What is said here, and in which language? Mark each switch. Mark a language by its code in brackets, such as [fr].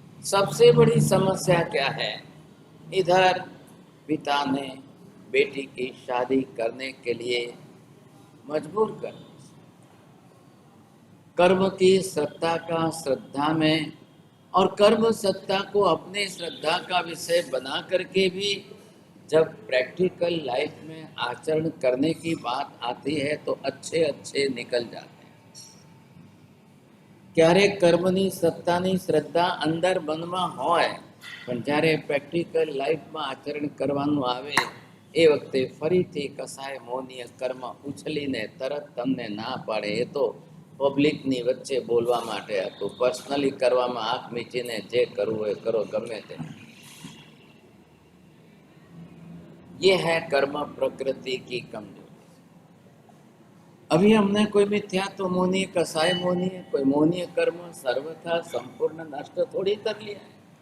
[hi] सबसे बड़ी समस्या क्या है? इधर पिता ने बेटी की शादी करने के लिए मजबूर कर, कर्म की सत्ता का श्रद्धा में, और कर्म सत्ता को अपने श्रद्धा का विषय बना करके भी जब प्रैक्टिकल लाइफ में आचरण करने की बात आती है तो अच्छे अच्छे निकल जाते हैं। [gu] क्यारेक कर्मनी सत्तानी श्रद्धा अंदर મનમાં હોય, પણ જ્યારે પ્રેક્ટિકલ લાઈફમાં આચરણ કરવાનું આવે એ વખતે ફરીથી કસાય મોહનીય કર્મ ઉછલીને તરત તમને ના પાડે, એ તો પબ્લિકની વચ્ચે બોલવા માટે હતું, પર્સનલી કરવામાં આંખ મીચીને જે કરવું હોય કરો, ગમે તે। [hi] ये है कर्म प्रकृति की कमजोरी। अभी हमने कोई मिथ्यात्व मोहनीय, कसाय मोहनीय, कोई मोहनीय कर्म सर्वथा संपूर्ण नष्ट थोड़ी कर लिया है।